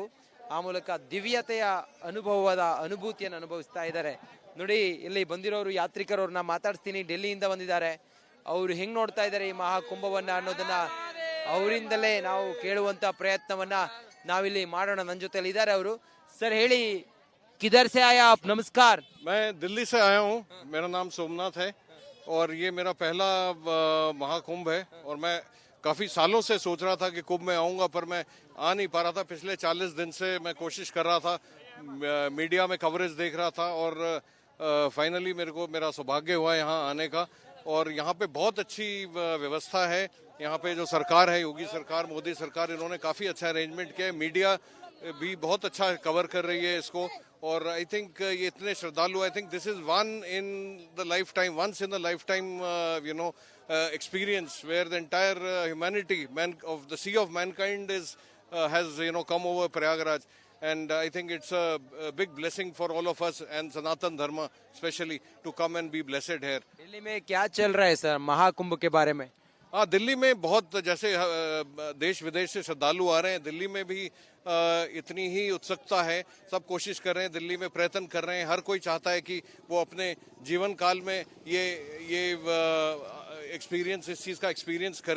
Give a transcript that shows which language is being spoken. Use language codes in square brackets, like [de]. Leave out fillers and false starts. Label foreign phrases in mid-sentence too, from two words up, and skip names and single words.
[kn] ಆ ಮೂಲಕ ದಿವ್ಯತೆಯ ಅನುಭೂತಿಯನ್ನು ಅನುಭವಿಸ್ತಾ ಇದ್ದಾರೆ. ನೋಡಿ ಇಲ್ಲಿ ಬಂದಿರೋರು ಯಾತ್ರಿಕರವ್ರನ್ನ ಮಾತಾಡ್ತೀನಿ, ಡೆಲ್ಲಿಯಿಂದ ಬಂದಿದ್ದಾರೆ. ಅವ್ರು ಹೆಂಗ್ ನೋಡ್ತಾ ಇದ್ದಾರೆ ಈ ಮಹಾಕುಂಭವನ್ನ ಅನ್ನೋದನ್ನ ಅವರಿಂದಲೇ ನಾವು ಕೇಳುವಂತ ಪ್ರಯತ್ನವನ್ನ ನಾವಿಲ್ಲಿ ಮಾಡೋಣ. ನನ್ನ ಜೊತೆಲಿ ಇದ್ದಾರೆ ಅವರು. ಸರ್ ಹೇಳಿ, [hi] किधर से आया आप? नमस्कार। मैं दिल्ली से आया हूँ, मेरा नाम सोमनाथ है और ये मेरा पहला महाकुंभ है। और मैं काफ़ी सालों से सोच रहा था कि कुंभ में आऊँगा, पर मैं आ नहीं पा रहा था। पिछले 40 दिन से मैं कोशिश कर रहा था, मीडिया में कवरेज देख रहा था और फाइनली मेरा सौभाग्य हुआ यहाँ आने का। और यहाँ पे बहुत अच्छी व्यवस्था है। यहाँ पे जो सरकार है, योगी सरकार, मोदी सरकार, इन्होंने काफ़ी अच्छा अरेंजमेंट किया है। मीडिया भी बहुत अच्छा कवर कर रही है इसको। और [en] I think [hi] ये इतने श्रद्धालु, [en] I think this is once in the lifetime experience where the entire humanity of the sea of mankind has come over Prayagraj. And I think it's a big blessing for all of us and Sanatan Dharma especially to come and be blessed here. [hi] दिल्ली में क्या चल रहा है सर महाकुंभ के बारे में? हाँ, दिल्ली में बहुत, जैसे देश विदेश से श्रद्धालु आ रहे हैं, दिल्ली में भी इतनी ही उत्सुकता है। सब कोशिश कर रहे हैं, दिल्ली में प्रयत्न कर रहे हैं। हर कोई चाहता है कि वो अपने जीवन काल में ये एक्सपीरियंस, इस चीज़ का एक्सपीरियंस करे।